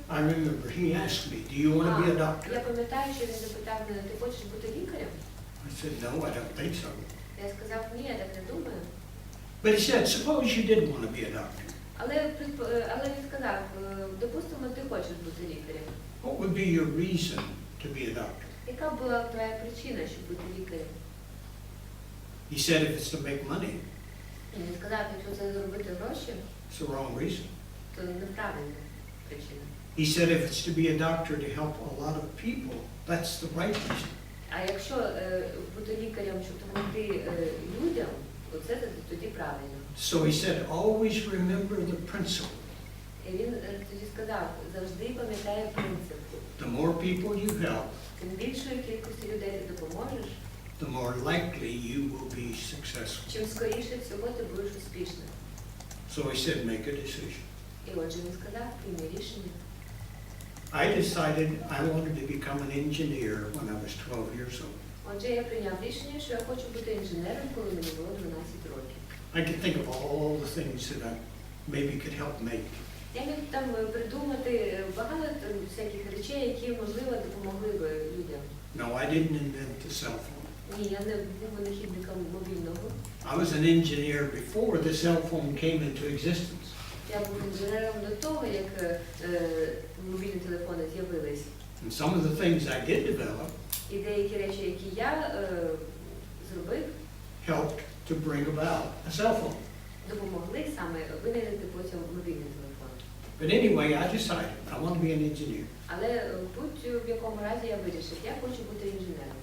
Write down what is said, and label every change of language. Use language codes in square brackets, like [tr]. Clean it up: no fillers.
[en] I remember he asked me, do you want to be a doctor? [uk] Я пам'ятаю, що він запитав мене, ти хочеш бути лікарем? [en] I said, no, I don't think so. [uk] Я сказав, ні, я так не думаю. [en] But he said, suppose you did want to be a doctor. [uk] Але він сказав, допустимо, ти хочеш бути лікарем. [en] What would be your reason to be a doctor? [uk] Яка була твоя причина, щоб бути лікарем? [en] He said, if it's to make money, [uk] І він сказав, якщо це заробити гроші, [en] it's the wrong reason. [uk] то неправильна причина. [en] He said, if it's to be a doctor to help a lot of people, that's the right reason. [uk] А якщо бути лікарем, щоб допомогти людям, то це тоді правильно. [en] So he said, always remember the principle. [uk] І він тоді сказав, завжди пам'ятай принцип. [en] The more people you help, [uk] Тим більшої кількості людей ти допоможеш, [en] the more likely you will be successful. [uk] чим скоріше всього ти будеш успішним. [en] So he said, make a decision. [uk] І отже він сказав, прийми рішення. [en] I decided I wanted to become an engineer when I was 12 years old. [uk] Отже, я прийняв рішення, що я хочу бути інженером, коли мені було 12 років. [en] I could think of all the things that I maybe could help make. [uk] Я міг там придумати багато всяких речей, які, можливо, допомогли б людям. [en] No, I didn't invent the cell phone. [uk] Ні, я не був винахідником мобільного. [en] I was an engineer before the cell phone came into existence. [uk] Я був інженером до того, як мобільні телефони з'явились. [en] And some of the things I did develop [uk] І деякі речі, які я зробив, [en] helped to bring about a cell phone. [uk] допомогли саме винайти потім мобільний телефон. [en] But anyway, I decided I want to be an engineer. [uk] Але будь-в якому разі я вирішив, я хочу бути інженером.